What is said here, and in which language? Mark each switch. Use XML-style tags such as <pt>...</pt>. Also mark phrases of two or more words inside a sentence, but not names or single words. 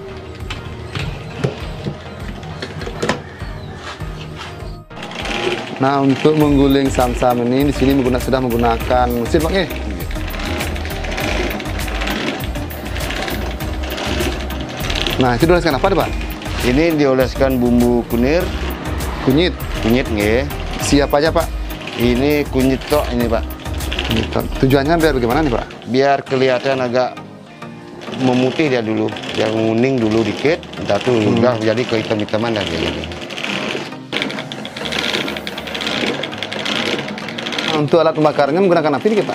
<id>Nah, untuk mengguling sam-sam ini di sini sudah menggunakan mesin, Pak. Nah, itu dioleskan apa, Pak? Ini dioleskan bumbu kunir. Kunyit. Kunyit nggih. Siapa aja, Pak? Ini kunyit tok ini, Pak. Tujuannya biar bagaimana nih, Pak? Biar kelihatan agak memutih dia dulu, yang kuning dulu dikit, entar tuh udah jadi kehitam-hitaman dan kayak gini. Untuk alat pembakarnya menggunakan api nih, Pak?</id>